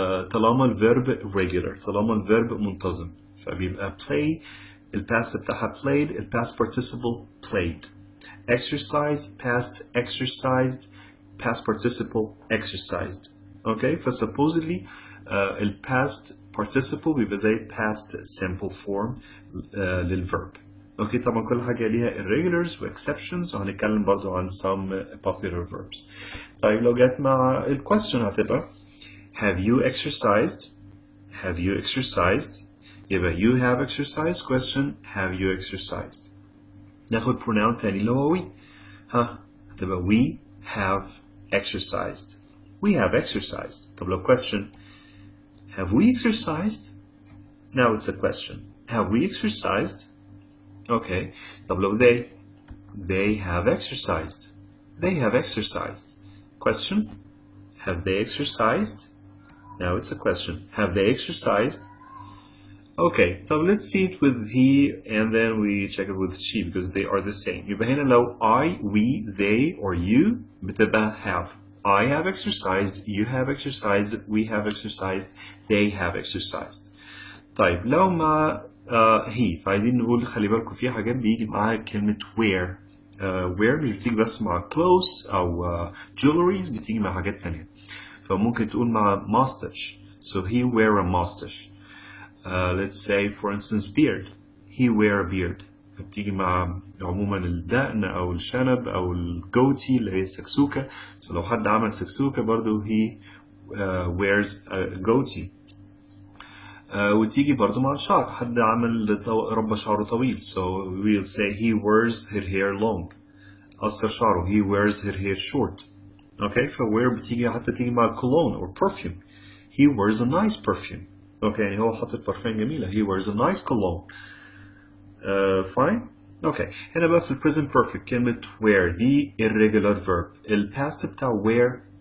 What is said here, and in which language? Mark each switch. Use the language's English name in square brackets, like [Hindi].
[Arabic] طالما الverb regular طالما الverb منتظم فبيبقى play الpast بتاعها played الpast participle played exercise past exercised past participle exercised okay فsupposedly الpast participle بيبقى زي past simple form للverb اوكي طبعا كل حاجة ليها irregulars و exceptions وهنتكلم برضو عن [English] some popular verbs. [Arabic] طيب لو جت مع ال question هتبقى have you exercised? [English] Have you exercised? يبقى you have exercised question have you exercised. [Arabic] ناخد pronoun تاني اللي هو we هتبقى [English] we have exercised. We have exercised. [Arabic] طب لو [English] question have we exercised? Now it's a question. Have we exercised? Okay. [Arabic] طب لو [English] they have exercised. They have exercised. Question have they exercised? Now it's a question. Have they exercised? Okay, so let's see it with he and then we check it with she because they are the same. يبقى هنا لو I, we, they or you بتبقى have. I have exercised, you have exercised, we have exercised, they have exercised. [Arabic] طيب لو مع he فعايزين نقول خلي بالكم في حاجات بيجي معاها كلمة wear. wear مش بتيجي بس مع clothes أو jewelries بتيجي مع حاجات تانية. فممكن تقول مع mustache. [English] So he wear a mustache. Let's say for instance beard. He wear a beard. [Arabic] بتيجي مع عموما الدقن أو الشنب أو الجوتي اللي هي السكسوكة. So لو حد عمل سكسوكة برضو [English] he wears a goatee. [Arabic] وتيجي برضو مع الشعر حد عمل ربى شعره طويل [English] so we'll say he wears her hair long [Arabic] قصر شعره [English] he wears her hair short [Arabic] okay فwear بتيجي حتى تيجي مع cologne or perfume [English] he wears a nice perfume [Arabic] okay يعني هو حاطط برفان جميلة [English] he wears a nice cologne fine [Arabic] okay هنا بقى في present perfect كلمة wear دي irregular verb past بتاع wear